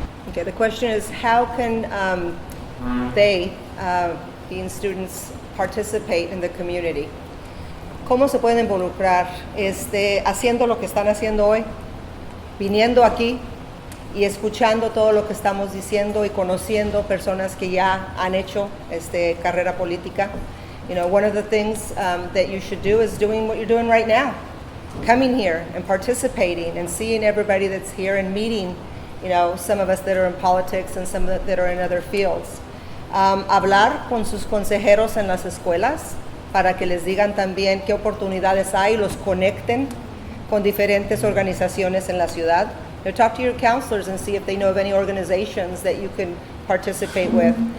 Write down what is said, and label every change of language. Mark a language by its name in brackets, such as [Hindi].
[English] Okay, the question is how can they, being students, participate in the community? [Spanish] ¿Cómo se pueden involucrar haciendo lo que están haciendo hoy? Viniendo aquí y escuchando todo lo que estamos diciendo y conociendo personas que ya han hecho carrera política. [English] You know, one of the things that you should do is doing what you're doing right now. Coming here and participating and seeing everybody that's here and meeting, you know, some of us that are in politics and some that are in other fields. [Spanish] Hablar con sus consejeros en las escuelas para que les digan también qué oportunidades hay, los conecten con diferentes organizaciones en la ciudad. [English] You know, talk to your counselors and see if they know of any organizations that you can participate with.